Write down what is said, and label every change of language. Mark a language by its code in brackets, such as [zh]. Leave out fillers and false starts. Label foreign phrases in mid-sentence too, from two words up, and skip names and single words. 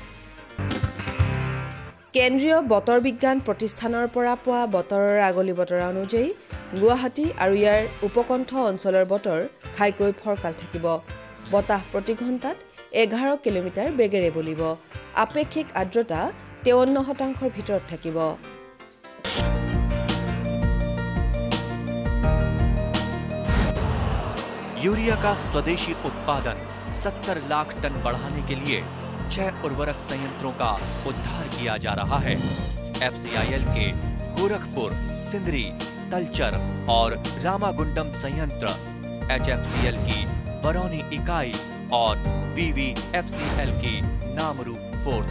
[as] কেন্দ্ৰীয় বতৰ বিজ্ঞান প্ৰতিষ্ঠানৰ পৰা পোৱা বতৰৰ আগলি বতৰা অনুযায়ী গুৱাহাটী আৰু ইয়াৰ উপকণ্ঠ অঞ্চলৰ বতৰ ঘাইকৈ ফৰকাল থাকিব। বতাহ প্ৰতি ঘণ্টাত 11 কিলোমিটাৰ বেগেৰে বলিব। আপেক্ষিক আৰ্দ্ৰতা 53% ভিতৰত থাকিব। [hi] यूरिया का स्वदेशी उत्पादन 70 लाख टन बढ़ाने के लिए 6 उर्वरक संयंत्रों का उद्धार किया जा रहा है। FCIL के गोरखपुर, सिंदरी, तलचर और रामागुंडम संयंत्र, HFCL की बरौनी इकाई और BVFCL की नामरू फोर्थ।